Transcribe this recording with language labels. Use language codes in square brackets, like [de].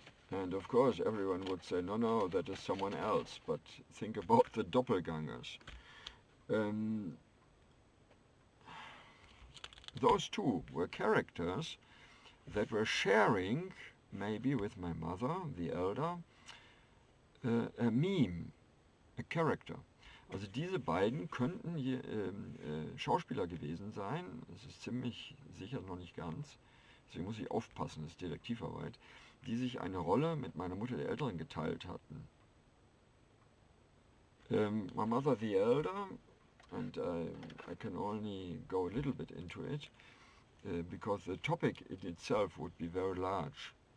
[en] And of course everyone would say, no, that is someone else, but think about the doppelgangers. Those two were characters that were sharing, maybe with my mother, the elder, a meme, a character. [de] Also diese beiden könnten hier, Schauspieler gewesen sein, das ist ziemlich sicher noch nicht ganz, deswegen muss ich aufpassen, das ist Detektivarbeit, die sich eine Rolle mit meiner Mutter der Älteren geteilt hatten. [en] My mother the elder, and I can only go a little bit into it, because the topic in itself would be very large.